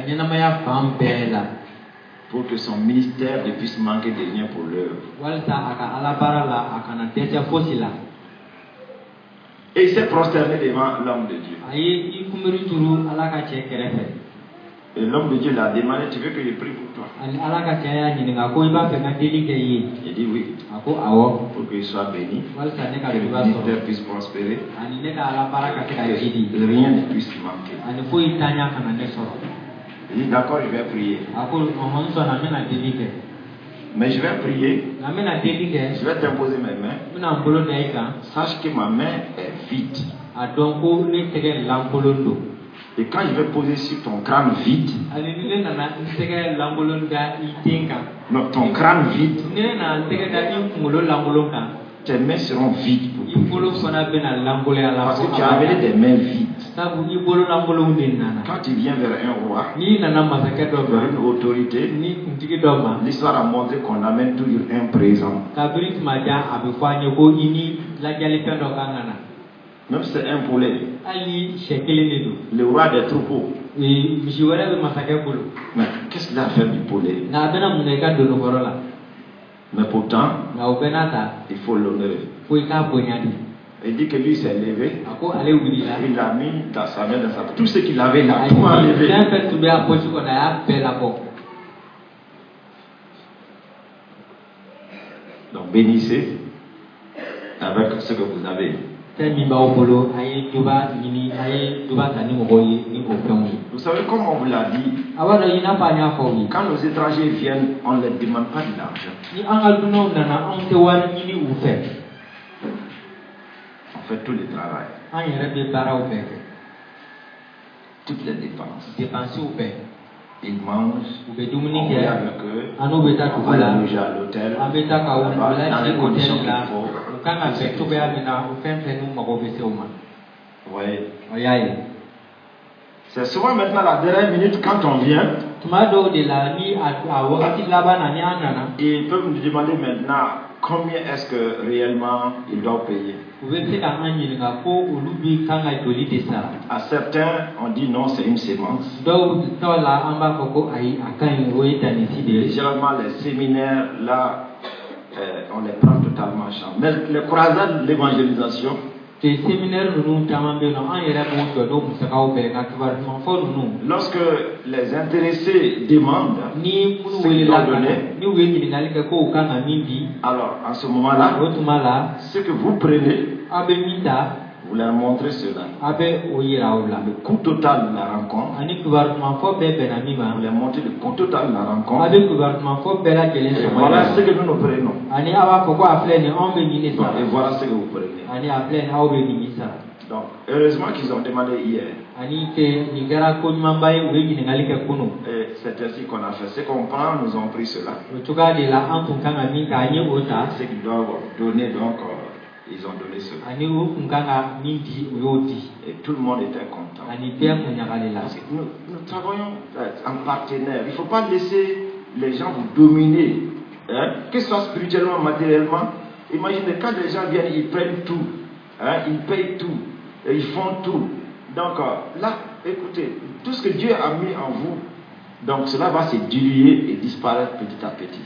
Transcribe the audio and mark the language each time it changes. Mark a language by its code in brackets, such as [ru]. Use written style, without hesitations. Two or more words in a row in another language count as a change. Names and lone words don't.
[fr] Pour que son ministère ne puisse manquer de rien pour l'œuvre. Et il s'est prosterné devant l'homme de Dieu. Et l'homme de Dieu l'a demandé, tu veux que je prie pour toi? [bm] ani ala ka cɛ y'a ɲininka ko i b'a fɛ ka deli kɛ i ye [fr] Il dit oui, [bm] a ko awɔ [fr] pour qu'il soit béni, [bm] walasa ne ka [fr] que le [bm] duba [fr] ministère [bm] sɔrɔ [fr] puisse prospérer, [bm] ani ne ka ala baara ka se ka jidi [fr] que rien ne puisse manquer. [bm] ani foyi tanya kana ne sɔrɔ [fr] Il dit d'accord, je vais prier. [bm] a ko ɔhɔn n sɔnna n bɛna deli kɛ [fr] Mais je vais prier, [bm] nka n bɛna deli kɛ [fr] je vais t'imposer mes mains. [bm] n bɛna n bolo da i kan [fr] Sache que ma main est vide. [bm] a dɔn ko ne tɛgɛ lankolon don [fr] Et quand je vais poser sur ton crâne vide, [bm] ani ni ne nana n tɛgɛ lankolon da i den kan [fr] non, ton crâne vide, [bm] ni ne nana n tɛgɛ da i kunkolo lankolon kan [fr] tes mains seront vides pour [bm] i [fr] prier. [bm] bolo fana bɛna lankolonya la [fr] Parce [bm] fo [fr] que tu as amené des mains vides. [bm] sabu i bolo lankolonw de nana [fr] Quand tu viens vers un roi, [bm] n'i nana masakɛ dɔ [fr] vers une [bm] ma [fr] autorité, [bm] ni kuntigi dɔ ma [fr] l'histoire a montré qu'on amène toujours un présent. [bm] kabiri tuma jan a bɛ fɔ an ye ko i ni lajɛlifɛn dɔ kan ka na [fr] Même si c'est un poulet, [bm] hali ni sɛ kelen de don [fr] le roi des troupeaux. [bm] misi wɛrɛ bɛ masakɛ bolo [fr] Mais qu'est-ce qu'il a fait du poulet? [bm] nka a bɛna mun kɛ i ka donokɔrɔ la [fr] Mais pourtant, [bm] nka o bɛɛ n'a ta [fr] il faut l'honorer. [bm] fo i k'a bonya de [fr] Il dit que lui s'est levé, [bm] a ko ale wulila [fr] il l'a mis dans sa main, dans sa tout ce qu'il avait là, [bm] a [fr] tout [bm] ye [fr] enlevé. [bm] fɛn fɛn tun bɛ a posi kɔnɔ a y'a bɛɛ labɔ [fr] Donc bénissez avec ce que vous avez. [bm] fɛn min b'aw bolo a ye duba ɲini a ye duba ta ni mɔgɔw ye ni o fɛnw ye [fr] Vous savez, comme on vous l'a dit, [bm] a b'a dɔn i n'a fɔ an y'a fɔ aw ye [fr] quand nos étrangers viennent, on ne leur demande pas de l'argent. [bm] ni an ka dunanw nana anw tɛ wari ɲini u fɛ [fr] On fait tout le travail, [bm] an yɛrɛ bɛ baaraw bɛɛ kɛ [fr] toutes les dépenses. [bm] depansiw bɛɛ [fr] Ils mangent, [bm] u bɛ dumuni [fr] on [bm] kɛ [fr] est avec eux, [bm] an n'u bɛ taa [fr] on [bm] dugu [fr] va [bm] la [fr] les loger à l'hôtel, [bm] an bɛ taa ka u [fr] là-bas, dans [bm] lajigi [fr] les conditions [bm] hôtel [fr] qu'il [bm] la [fr] faut. [bm] u kan ka bɛn cogoya min na o fɛn fɛn n'u mago bɛ se o ma [fr] Vous voyez. [bm] o y'a ye [fr] C'est souvent maintenant la dernière minute quand on vient, [bm] tuma dɔw de la ni a wagati laban na ni an nana [fr] ils peuvent nous demander maintenant combien est-ce que réellement ils doivent payer. [bm] u bɛ se ka an ɲininka ko olu bɛ kan ka joli de sara [fr] À certains, on dit non, c'est une sémence. [bm] dɔw la an b'a fɔ ko ayi a ka ɲi o ye dannisi de ye [fr] Généralement, les séminaires, là, on les prend totalement en charge. Mais les croisades de l'évangélisation, [bm] te séminaire ninnu caman bɛ yen nɔ an yɛrɛ b'o jɔ n'o musakaw bɛɛ ka kibaruyamanfɔ ninnu [fr] lorsque les intéressés demandent [bm] ni [fr] ce [bm] minnu [fr] qu'ils [bm] welela [fr] doivent [bm] ka na [fr] donner, [bm] ni u ye ɲininkali kɛ ko u kan ka min di [fr] alors en ce moment-là, [bm] o tuma la [fr] ce que vous prenez, [bm] aw bɛ min ta [fr] vous leur montrez cela. [bm] aw bɛ o yira u la [fr] Le coût total de la rencontre, [bm] ani kibaruyamanfɔ bɛɛ bɛnna min ma [fr] vous leur montrez le coût total de la [bm] aw [fr] rencontre. [bm] bɛ kibaruyamanfɔ bɛɛ lajɛlen [fr] Et [bm] sɔrɔ [fr] voilà ce [bm] yira [fr] que nous prenons. [bm] ani aw b'a fɔ ko a filɛ nin anw bɛ nin de [fr] Bon, [bm] sara [fr] et voilà ce que vous prenez. [bm] ani a filɛ nin aw bɛ nin de sara [fr] Donc, heureusement qu'ils ont demandé hier. [bm] ani ke nin kɛra ko ɲumanba ye u ye ɲininkali kɛ kunun [fr] Et c'est ainsi qu'on a fait. Ce qu'on prend, nous ont pris cela. [bm] o cogoya de la an tun kan ka min kɛ an ye o ta [fr] Ce qu'ils doivent donner, donc, ils ont donné cela. [bm] ani u kun kan ka min di u y'o di [fr] Et tout le monde était content. [bm] ani bɛɛ kun ɲagali la [fr] Parce que nous travaillons en partenaire. Il ne faut pas laisser les gens vous dominer, hein, que ce soit spirituellement, matériellement. Imaginez, quand les gens viennent, ils prennent tout, hein, ils payent tout, et ils font tout. Donc là, écoutez, tout ce que Dieu a mis en vous, donc cela va se diluer et disparaître petit à petit.